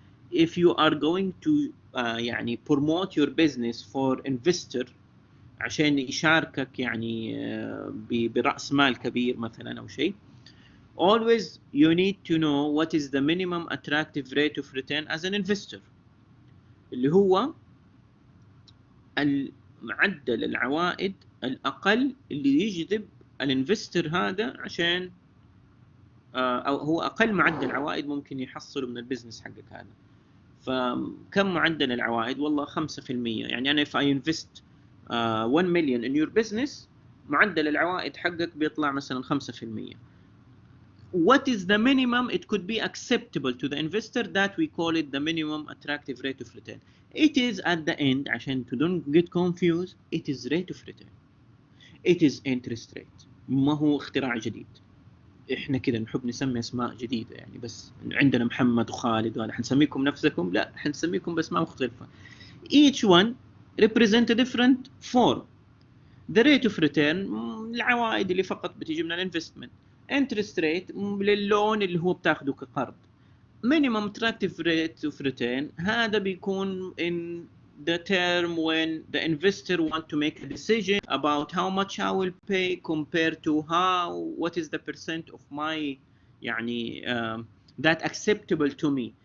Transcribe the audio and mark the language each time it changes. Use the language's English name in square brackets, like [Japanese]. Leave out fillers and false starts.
[English] If you are going to يعني promote your business for investor [Arabic] عشان يشاركك يعني برأس مال كبير مثلا أو شيء, [English] always you need to know what is the minimum attractive rate of return as an investor, [Arabic] اللي هو معدل العوائد الأقل اللي يجذب الانفستر هذا عشان أو هو أقل معدل عوائد ممكن يحصله من البزنس حقك هذا. فكم معدل العوائد؟ والله 5%. يعني أنا [English] if I invest 1 million in your business، [Arabic] معدل العوائد حقك بيطلع مثلا 5%. [English] What is the minimum it could be acceptable to the investor? That we call it the minimum attractive rate of return. It is at the end, [Arabic] عشان [English] to don't get confused, it is rate of return. It is interest rate. [Arabic] ما هو اختراع جديد. احنا كده نحب نسمي اسماء جديده، يعني بس عندنا محمد وخالد وهذا، حنسميكم نفسكم؟ لا، حنسميكم باسماء مختلفه. [English] Each one represent a different form. [Arabic] The rate of return العوائد اللي فقط بتيجي من الانفستمنت. Interest rate للون اللي هو بتاخده كقرض. [English] Minimum attractive rate of return هذا بيكون in the term when the investor want to make a decision about how much I will pay compared to what is the percent of my يعني that acceptable to me.